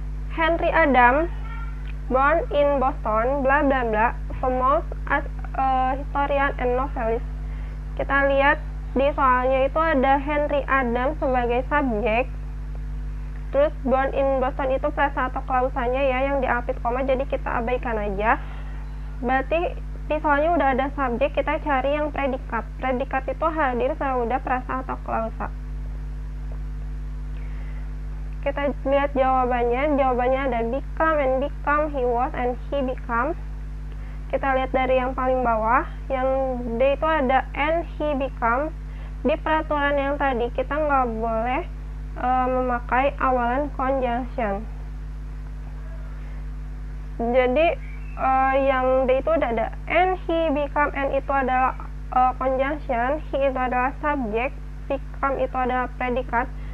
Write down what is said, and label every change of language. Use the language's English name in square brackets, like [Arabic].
[English] Henry Adam, born in Boston, bla bla bla, famous as a historian and novelist. [Indonesian] Kita lihat di soalnya itu ada Henry Adam sebagai subjek, terus [English] born in Boston [Indonesian] itu frasa atau klausanya ya yang diapit koma, jadi kita abaikan aja. Berarti di soalnya udah ada subjek, kita cari yang predikat. Predikat itu hadir sesudah frasa atau klausa. Kita lihat jawabannya. Jawabannya ada [English] become and become, he was and he become. [Indonesian] Kita lihat dari yang paling bawah, yang D itu ada [English] and he becomes. [Indonesian] Di peraturan yang tadi kita nggak boleh memakai awalan conjunction. Jadi yang D itu udah ada [English] and he become, [Indonesian] and itu adalah conjunction, he itu adalah subjek, become itu adalah predikat.